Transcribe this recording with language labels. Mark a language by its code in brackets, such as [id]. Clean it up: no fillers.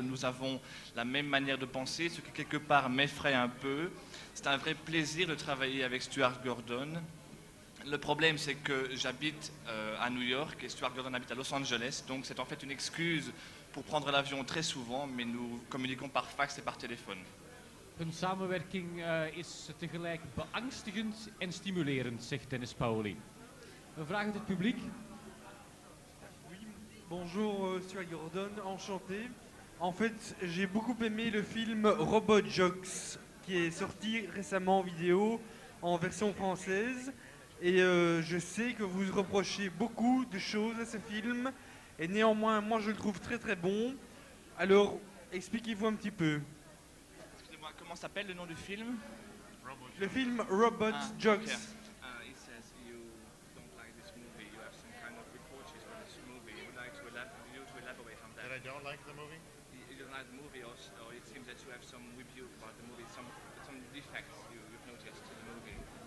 [fr] Nous avons la même manière de penser, ce qui quelque part m'effraie un peu. C'est un vrai plaisir de travailler avec Stuart Gordon. Le problème, c'est que j'habite à New York et Stuart Gordon habite à Los Angeles. Donc c'est en fait une excuse pour prendre l'avion très souvent, mais nous communiquons par fax et par téléphone. [nl] Hun samenwerking is tegelijk beangstigend en stimulerend, zegt Denis Paoli. Een vraag uit het publiek? [fr] Oui, bonjour Stuart Gordon, enchanté. En fait, j'ai beaucoup aimé le film Robot Jocks, qui est sorti récemment en vidéo, en version française. Et je sais que vous reprochez beaucoup de choses à ce film. Et néanmoins, moi je le trouve très très bon. Alors, expliquez-vous un petit peu. Excusez-moi, comment s'appelle le nom du film? Le film Robot Jocks. [en] Okay. He says you don't like this movie. You have some kind of reproaches for this movie. You would like to elaborate on that. That I don't like the movie? You don't like the movie, or it seems that you have some review about the movie, some defects you've noticed in the movie.